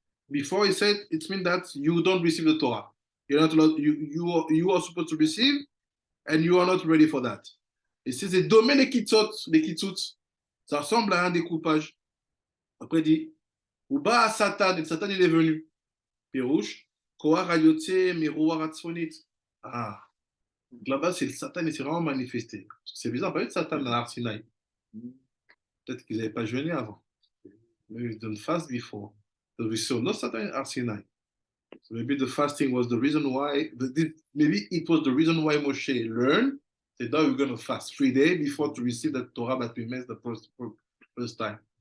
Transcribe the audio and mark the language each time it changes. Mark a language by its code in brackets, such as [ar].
[en] Before he said, it means that you don't receive the Torah. You're not allowed, you are supposed to receive, and you are not ready for that. [fr] Et c'est des domaines des kitsutz. Ça ressemble à un découpage. Après il dit, Uba Satan, et Satan il est venu. Pirouche, Kohar Ayote, Miroir Atzfonit. Ah, là-bas c'est le Satan et c'est vraiment manifesté. C'est bizarre, pas eu de Satan dans l'Arsinaï. Peut-être qu'ils n'avaient pas jeûné avant. [en] Maybe they didn't fast before. So we saw no Satan in Arsinaï. So maybe the fasting was the reason why, maybe it was the reason why Moshe learned that now we're going to fast 3 days before to receive the Torah that we missed the first time.